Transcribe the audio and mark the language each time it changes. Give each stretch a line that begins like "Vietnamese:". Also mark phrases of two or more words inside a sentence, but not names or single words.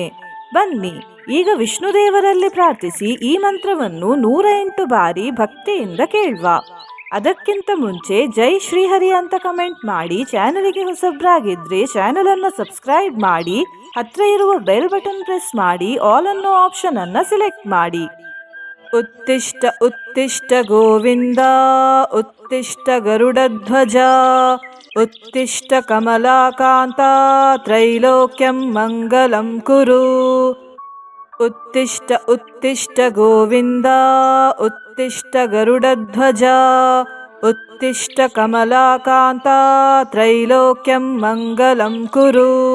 Kannada: ಬನ್ನಿ ಈಗ ವಿಷ್ಣುದೇವರಲ್ಲಿ ಪ್ರಾರ್ಥಿಸಿ ಈ ಮಂತ್ರವನ್ನು 108 ಬಾರಿ ಭಕ್ತಿಯಿಂದ ಕೇಳುವ. ಅದಕ್ಕಿಂತ ಮುಂಚೆ ಜೈ ಶ್ರೀಹರಿ ಅಂತ ಕಮೆಂಟ್ ಮಾಡಿ, ಚಾನಲ್ಗೆ ಹೊಸಬ್ರಾಗಿದ್ರೆ ಚಾನಲ್ ಅನ್ನು ಸಬ್ಸ್ಕ್ರೈಬ್ ಮಾಡಿ, ಹತ್ರ ಇರುವ
English: bell button press
Kannada: ಮಾಡಿ, ಆಲ್ ಅನ್ನೋ ಆಪ್ಷನ್ ಅನ್ನ ಸೆಲೆಕ್ಟ್ ಮಾಡಿ.
Sanskrit: ಉತ್ತಿಷ್ಟ ಉತ್ತಿಷ್ಟ ಗೋವಿಂದ, ಉತ್ತಿಷ್ಟ ಗರುಡಧ್ವಜ, ಉತ್ತಿಷ್ಟ ಕಮಲಾಕಾಂತ, ತ್ರೈಲೋಕ್ಯಂ ಮಂಗಲಂ ಕುರು. ಉತ್ತಿಷ್ಟ ಉತ್ತಿಷ್ಟ ಗೋವಿಂದ, ಉತ್ತಿಷ್ಟ ಗರುಡಧ್ವಜ, ಉತ್ತಿಷ್ಟ ಕಮಲಾಕಾಂತ, ತ್ರೈಲೋಕ್ಯಂ ಮಂಗಲಂ ಕುರು.